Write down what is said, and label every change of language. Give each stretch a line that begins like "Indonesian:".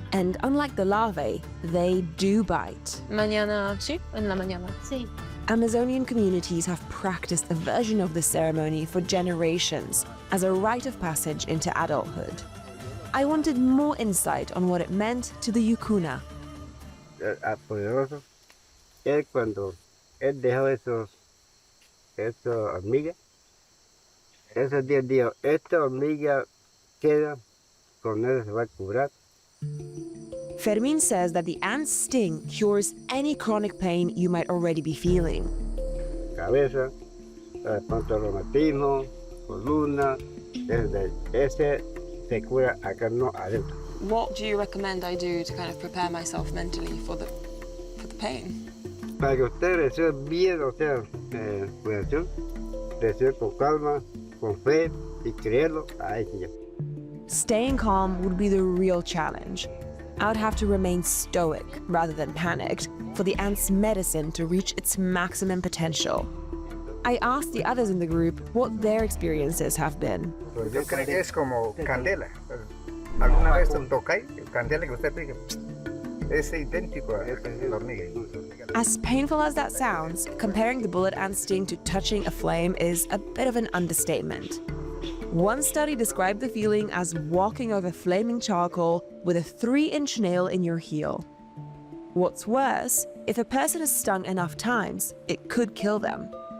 English: And unlike the larvae, they do bite.
Spanish: Mañana, sí, en la mañana. Sí.
English: Amazonian communities have practiced a version of this ceremony for generations as a rite of passage into adulthood. I wanted more insight on what it meant to the Yukuna.
Spanish: Poderoso. Él cuando él dejó esos hormigas, esos 10 días, esta hormiga queda, con él se va a curar.
English: Fermín says that the ant's sting cures any chronic pain you might already be feeling.
Spanish: Cabeza, de pronto reumatismo, columna, ese se cura acá, no adentro.
English: What do you recommend I do to kind of prepare myself mentally for the pain?
Spanish: Para que usted reciba bien, o sea, curación, reciba con calma, con fe y creerlo, ahí sí ya.
English: Staying calm would be the real challenge. I would have to remain stoic rather than panicked for the ant's medicine to reach its maximum potential. I asked the others in the group what their experiences have been.
Spanish: Yo creo que es como candela. ¿Alguna vez tocáis candela que usted pique? Es idéntico a la hormiga.
English: As painful as that sounds, comparing the bullet ant sting to touching a flame is a bit of an understatement. One study described the feeling as walking over flaming charcoal with a 3-inch nail in your heel. What's worse, if a person is stung enough times, it could kill them.